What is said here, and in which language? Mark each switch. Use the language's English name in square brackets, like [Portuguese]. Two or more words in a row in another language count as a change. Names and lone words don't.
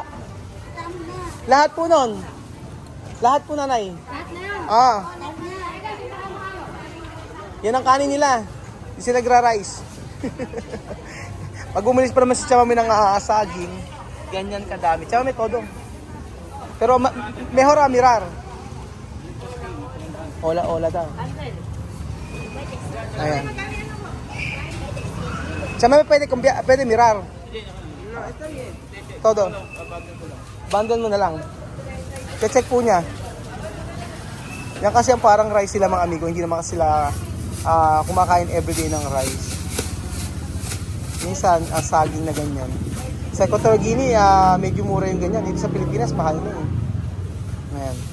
[Filipino] Lahat po nun. Lahat po, nanay. Yan ang kanin nila. Hindi sila nagra-rice. Pag umalis pa naman si Chamami ng saging, ganyan kadami. Chamami, [Spanish] todo. Pero mejor mirar. [Filipino] Hola daw. Ayan. Chamami, pwede mirar. Todo. Bundle mo na lang. Check po niya. Yan kasi ang parang rice sila mga amigo. Hindi naman sila kumakain everyday ng rice. Minsan, saging na ganyan. Sa Equatorial Guinea, medyo mura yung ganyan. Dito sa Pilipinas, mahal na Ayan.